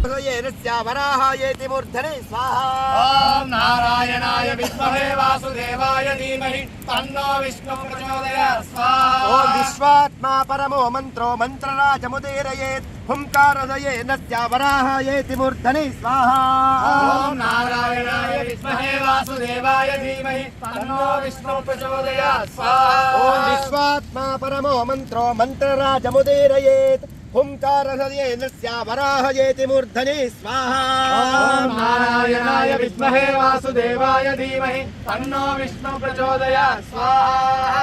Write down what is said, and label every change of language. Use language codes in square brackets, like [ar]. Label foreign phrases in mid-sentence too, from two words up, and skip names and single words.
[sa] ವಿಶ್ವಾತ್ಮ ಪರಮೋ ಮಂತ್ರೋ ಮಂತ್ರರಾಜ ಮುದೇರಯೇತ್ ಹುಂಕಾರದಯೇನ ವರಾಹಯೇತಿ ಮೂರ್ಧನಿ ಸ್ವಾಹಾ. ಓಂ ನಾರಾಯಣಾಯ ವಿದ್ಮಹೇ ವಾಸುದೇವಾಯ ಧೀಮಹಿ ತನ್ನೋ ವಿಷ್ಣು ಪ್ರಚೋದಯಾತ್ ಸ್ವಾಹಾ. ಓಂ ವಿಶ್ವಾತ್ಮ ಪರಮೋ ಮಂತ್ರೋ ಮಂತ್ರರಾಜ ಮುದೇರಯೇತ್ ಹುಂಕಾರದಯೇನ ವರಾಹಯೇತಿ ಮೂರ್ಧನಿ ಸ್ವಾಹಾ. ಓಂ ನಾರಾಯಣಾಯ ವಿದ್ಮಹೇ ವಾಸುದೇವಾಯ ಧೀಮಹಿ ತನ್ನೋ ವಿಷ್ಣು ಪ್ರಚೋದಯಾತ್ ಸ್ವಾಹಾ.